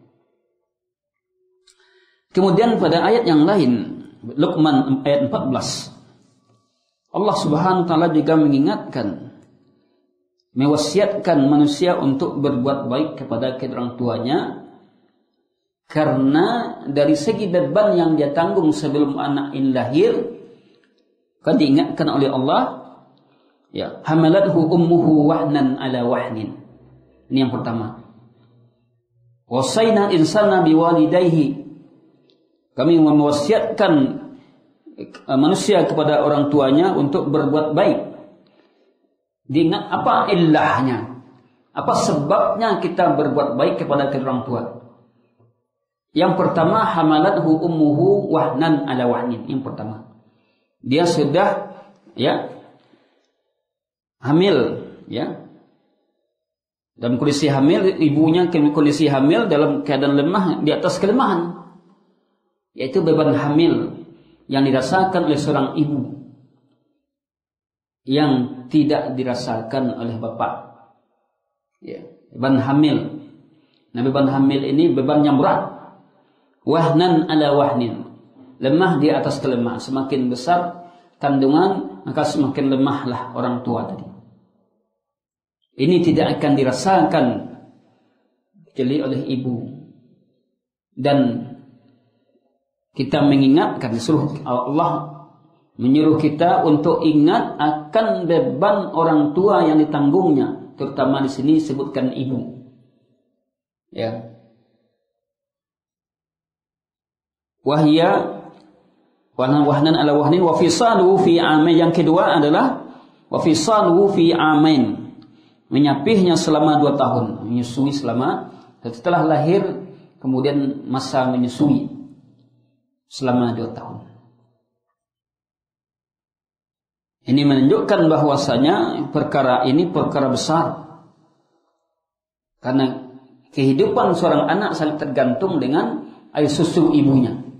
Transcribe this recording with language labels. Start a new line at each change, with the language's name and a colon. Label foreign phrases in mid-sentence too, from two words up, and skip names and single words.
Indonesian: Kemudian pada ayat yang lain, Luqman ayat 14, Allah
Arabic: سبحانه وتعالى
Indonesian: juga mengingatkan, mewasiatkan manusia untuk berbuat baik kepada kedua orang tuanya, karena dari segi beban yang dia tanggung sebelum anak ini lahir, kan diingatkan oleh Allah, ya,
Arabic: حملته أمه وهنا على وهن.
Indonesian: Ini yang pertama.
Arabic: وصينا الإنسان بوالديه,
Indonesian: kami mewasiatkan manusia kepada orang tuanya untuk berbuat baik. Diingat apa illahnya, apa sebabnya kita berbuat baik kepada kedua orang tua. Yang pertama,
Arabic: حملته أمه وهنا على وهن.
Indonesian: Yang pertama, dia sudah ya hamil, ya. Dalam kondisi hamil, ibunya kondisi hamil dalam keadaan lemah, di atas kelemahan, yaitu beban hamil yang dirasakan oleh seorang ibu yang tidak dirasakan oleh bapak. Ya, beban hamil. Nah, beban hamil ini beban yang berat.
Arabic: وهنا على وهن,
Indonesian: lemah di atas kelemahan. Semakin besar kandungan, maka semakin lemahlah orang tua tadi. Ini tidak akan dirasakan kecuali oleh ibu. Dan kita mengingatkan, Allah menyuruh kita untuk ingat akan beban orang tua yang ditanggungnya, terutama di sini disebutkan ibu. Ya.
Arabic: وهيا وهنا على وهن وفصاله في عامين.
Indonesian: Yang kedua adalah
Arabic: وفصاله في عامين,
Indonesian: menyapihnya selama 2 tahun, menyusui selama, setelah lahir kemudian masa menyusui selama 2 tahun. Ini menunjukkan bahwasanya perkara ini perkara besar. Karena kehidupan seorang anak sangat tergantung dengan air susu ibunya.